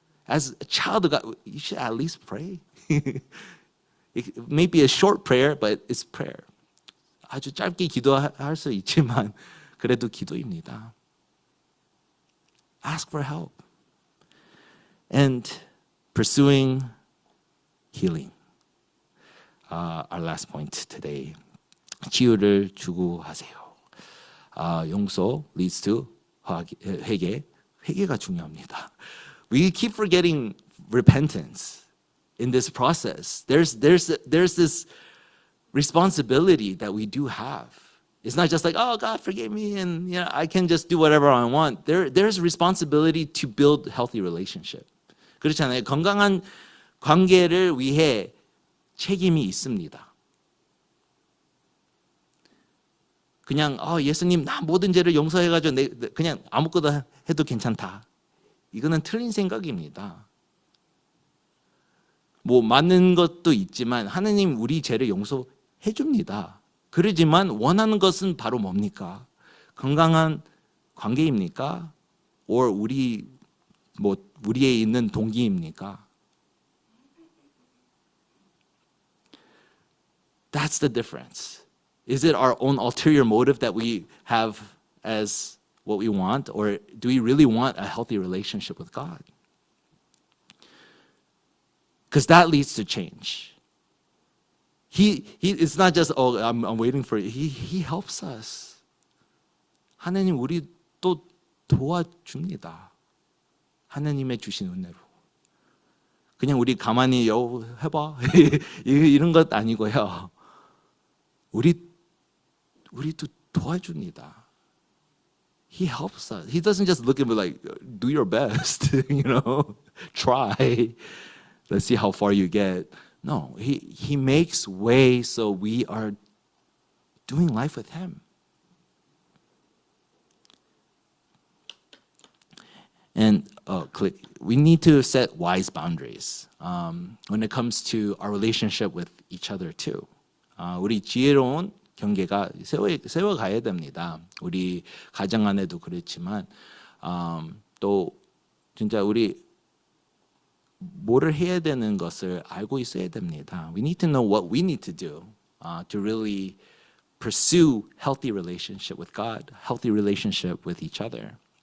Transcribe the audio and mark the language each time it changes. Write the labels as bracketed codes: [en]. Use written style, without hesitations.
[en] As a child of God, you should at least pray. It may be a short prayer, but it's prayer. [ko] 아주 짧게 기도할 수 있지만 그래도 기도입니다. [en] Ask for help. And pursuing healing. Our last point today. [ko] 치유를 추구하세요. [en] 용서 leads to 회개. [ko] 회개가 중요합니다. [en] We keep forgetting repentance in this process. There's this responsibility that we do have. It's not just like, oh, God, forgive me, and I can just do whatever I want. There's responsibility to build healthy relationship. [ko] 그렇잖아요. 건강한 관계를 위해 책임이 있습니다. 그냥 예수님 나 모든 죄를 용서해가지고 그냥 아무것도 해도 괜찮다. 이거는 틀린 생각입니다. 뭐 맞는 것도 있지만 하느님 우리 죄를 용서해 줍니다. 그러지만 원하는 것은 바로 뭡니까? 건강한 관계입니까? or 우리에 있는 동기입니까? [en] That's the difference. Is it our own ulterior motive that we have as what we want, or do we really want a healthy relationship with God? Because that leads to change. It's not just, I'm waiting for it. He helps us. [ko] 하나님 우리 또 도와줍니다. 하나님의 주신 은혜로. 그냥 우리 가만히 해봐 이런 것 아니고요. 우리도 도와줍니다. [en] He helps us. He doesn't just look at me like, do your best, try. Let's see how far you get. No, he makes way so we are doing life with him. And we need to set wise boundaries when it comes to our relationship with each other too. [ko] 우리 지혜로운 경계가 세워가야 됩니다. 우리 가정 안에도 그렇지만 또 진짜 우리 뭐를 해야 되는 것을 알고 있어야 됩니다. [en] We need to know what we need to do to really pursue healthy relationship with God, healthy relationship with each other.